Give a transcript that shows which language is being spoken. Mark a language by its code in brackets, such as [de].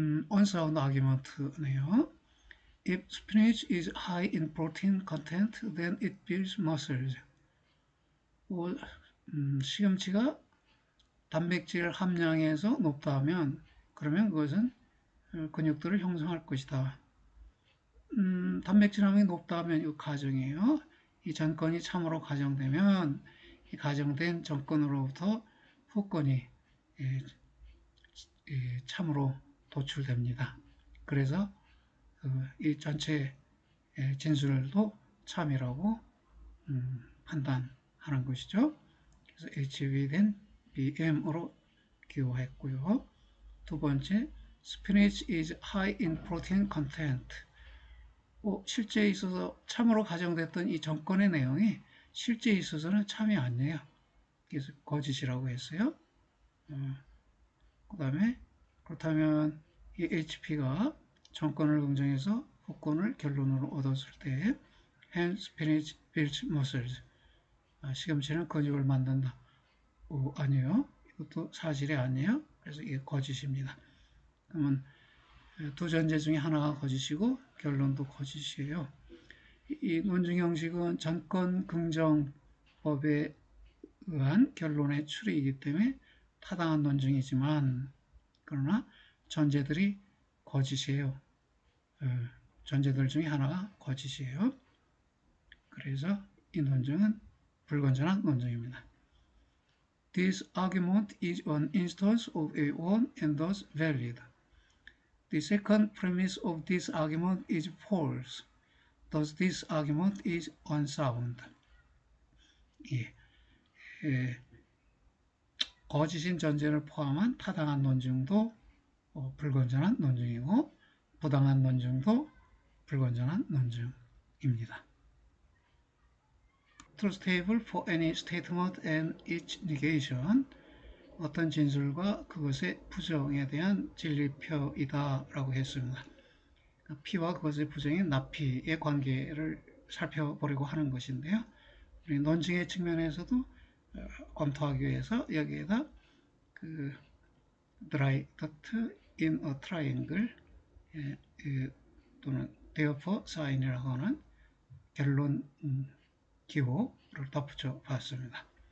[en] unsound argument네요. If spinach is high in protein content, then it builds muscles. [ko] 시금치가 단백질 함량에서 높다면 그러면 그것은 근육들을 형성할 것이다. 단백질 함량이 높다면 이 가정이에요. 이 전건이 참으로 가정되면 이 가정된 전건으로부터 후건이 참으로 도출됩니다. 그래서 이 전체 진술도 참이라고 판단하는 것이죠. 그래서 HV된 BM으로 기호했고요. 두 번째, [en] spinach is high in protein content. [ko] 실제에 있어서 참으로 가정됐던 이 전건의 내용이 실제에 있어서는 참이 아니에요. 그래서 거짓이라고 했어요. 그 다음에 그렇다면 이 HP가 전건을 긍정해서 후건을 결론으로 얻었을 때 [en] hence spinach builds muscles. [ko] 시금치는 근육을 만든다. 아니에요. 이것도 사실이 아니에요. 그래서 이게 거짓입니다. 그러면 두 전제 중에 하나가 거짓이고 결론도 거짓이에요. 이 논증 형식은 전건 긍정법에 의한 결론의 추리이기 때문에 타당한 논증이지만 그러나 전제들이 거짓이에요. 전제들 중에 하나가 거짓이에요. 그래서 이 논증은 불건전한 논증입니다. [en] This argument is an instance of a one and thus valid. The second premise of this argument is false. Thus this argument is unsound. [ko] 거짓인 전제를 포함한 타당한 논증도 불건전한 논증이고 부당한 논증도 불건전한 논증입니다. [en] Truth table for any statement and its negation. [ko] 어떤 진술과 그것의 부정에 대한 진리표이다 라고 했습니다. P와 그것의 부정인 납피의 관계를 살펴보려고 하는 것인데요. 우리 논증의 측면에서도 검토하기 위해서 여기에다 그 dry dot in a triangle 또는 therefore sign이라고 하는 결론 기호를 덧붙여 봤습니다.